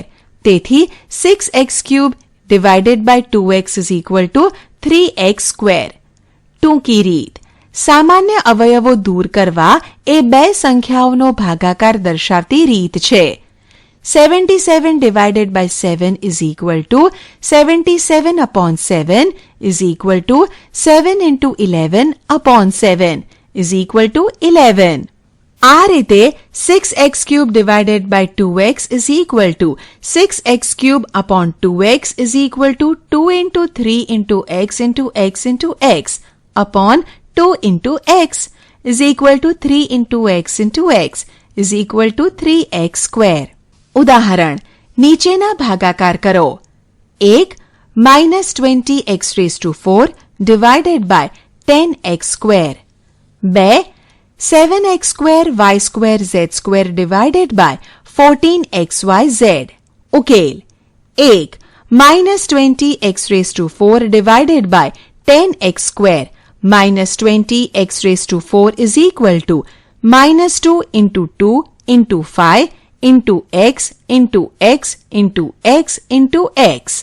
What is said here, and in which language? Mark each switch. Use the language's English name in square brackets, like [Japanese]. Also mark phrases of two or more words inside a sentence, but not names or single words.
[English] તેથી 6x cube divided by 2x is equal to 3x square. [Gujarati] ટૂંકી રીત. સામાન્ય અવયવો દૂર કરવા એ બે સંખ્યાઓનો ભાગાકાર દર્શાવતી રીત છે. [English] 77 divided by 7 is equal to 77 upon 7 is equal to 7 into 11 upon 7 is equal to 11. [Gujarati] આ રીતે [English] 6x cube divided by 2x is equal to 6x cube upon 2x is equal to 2 into 3 into x into x into x upon 2 into x is equal to 3 into x into x is equal to 3x square. [Gujarati] ઉદાહરણ. નીચેના ભાગાકાર કરો. [English] 1 minus 20x raised to 4 divided by 10x square. 2 7x square y square z square divided by 14xyz. [Gujarati] ઉકેલ. [English] 1 minus 20x raised to 4 divided by 10x square minus 20x raised to 4 is equal to minus 2 into 2 into 5 into x into x into x into x.